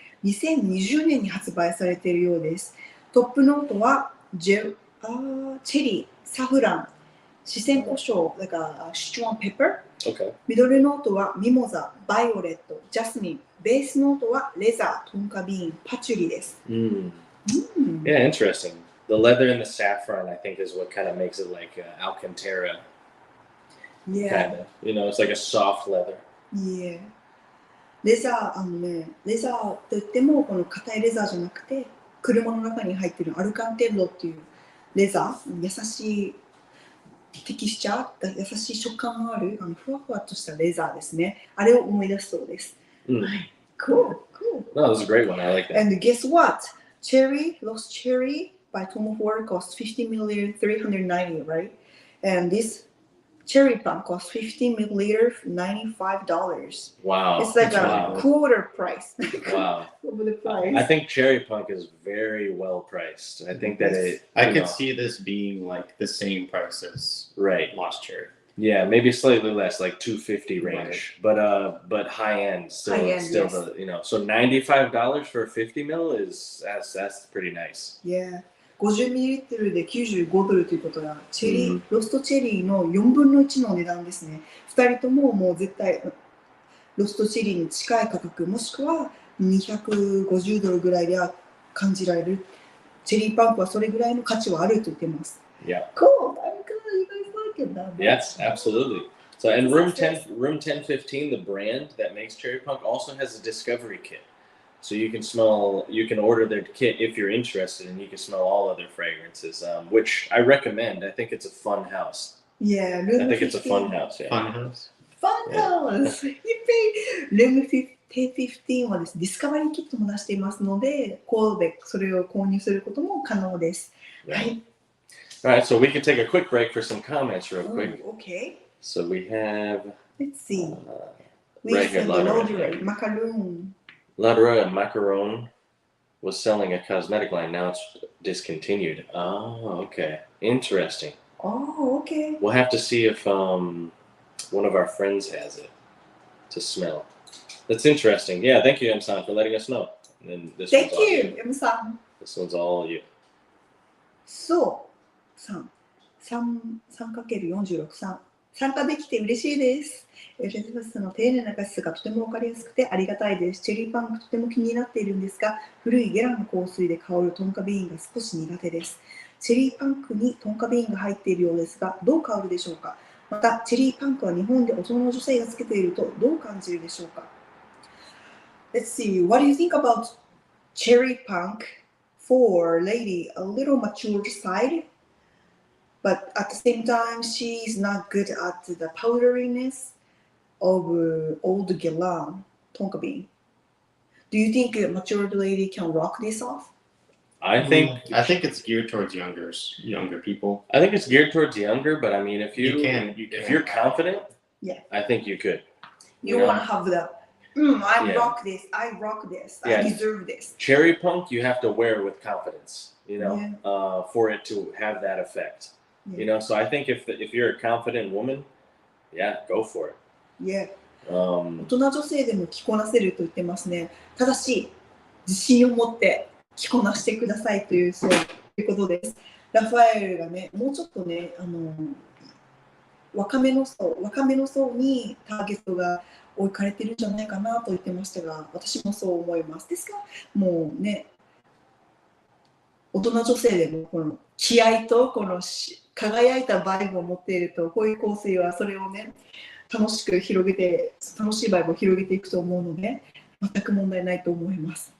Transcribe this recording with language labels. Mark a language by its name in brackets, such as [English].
[Japanese] 2020年に発売されているようです。トップノートはチェリー、サフラン、四川胡椒、なんかシチュワンペッパー。 [English] Okay. [Japanese] ミドルノートはミモザ、バイオレット、ジャスミン。ベースノートはレザー、トンカビーン、パチュリです。 [English] Yeah, interesting. The leather and the saffron, I think, is what kind of makes it like Alcantara. Yeah. Kind of. You know, it's like a soft leather. Yeah. [Japanese] レザー、レザーと言っても、この硬いレザーじゃなくて、車の中に入っているアルカンテッロっていうレザー、優しいテキスチャー、優しい食感のあるふわふわとしたレザーですね。あれを思い出すそうです。はい。 [English] Cool. No, that was a great one. I like that. And guess what? Cherry, Lost Cherry by Tom Ford costs 50 milliliter, $390, right? And this cherry punk costs 50 milliliter, $95. Wow. It's like a quarter price. Wow. Over the price. I think cherry punk is very well priced. I think that I could see this being like the same price as Lost Cherry. Yeah, maybe slightly less, like $250 range, but high end still, yes. You know. So $95 for a 50 mil that's pretty nice. Yeah. [Japanese] 50ミリリットルで95ドルということは、チェリー、ロストチェリーの4分の1の値段ですね。 2人とももう絶対ロストチェリーに近い価格、もしくは250ドルぐらいでは感じられる。チェリーパンクはそれぐらいの価値はあると言ってます。 [English] Yeah. Cool. I'm glad you guys like it that much. Yes, absolutely. So, and room 1015, the brand that makes cherry punk, also has a discovery kit. So you can order their kit if you're interested, and you can smell all other fragrances, which I recommend. I think it's a fun house. Yeah, I think it's a fun house. Yeah. Fun house. Fun house. You pay [Japanese] room 1015はです。ディスカバリーキットも出していますので、コードでそれを購入することも可能です。はい。 [English] All right, so we can take a quick break for some comments real quick. Okay. So we have. Let's see. Right here, Macaroon. Ladra and Macaron was selling a cosmetic line. Now it's discontinued. Oh, okay. Interesting. Oh, okay. We'll have to see if one of our friends has it to smell. That's interesting. Yeah, thank you, M-san, for letting us know. And then this Thank one's you, M-san. This one's all you. [Japanese] そうさん。 3×46 参加できて嬉しいです。エリザベスの丁寧な解説がとても分かりやすくてありがたいです。チェリーパンクとても気になっているんですが、古いゲラの香水で香るトンカビーンが少し苦手です。チェリーパンクにトンカビーンが入っているようですが、どう香るでしょうか。また、チェリーパンクは日本で大人の女性がつけているとどう感じるでしょうか。 [English] Let's see, what do you think about cherry punk for lady a little mature side?But at the same time, she's not good at the powderiness of old Guerlain Tonka bean. Do you think a matured lady can rock this off? I think it's geared towards younger people. I think it's geared towards younger, but I mean, if You can. if you're confident, Yeah. I think you could. You want to have the, I rock this, I deserve this. Cherry punk, you have to wear with confidence, for it to have that effect. So I think if you're a confident woman, yeah, go for it. Yeah. [Japanese] 大人女性でも着こなせると言ってますね。ただし、自信を持って着こなしてくださいというそういうことです。ラファエルがね、もうちょっとね、若めの層にターゲットが置かれてるんじゃないかなと言ってましたが、私もそう思います。ですが、もうね、大人女性でもこの気合とこの輝いたバイブを持っていると、こういう香水はそれをね、楽しいバイブを広げていくと思うので、全く問題ないと思います。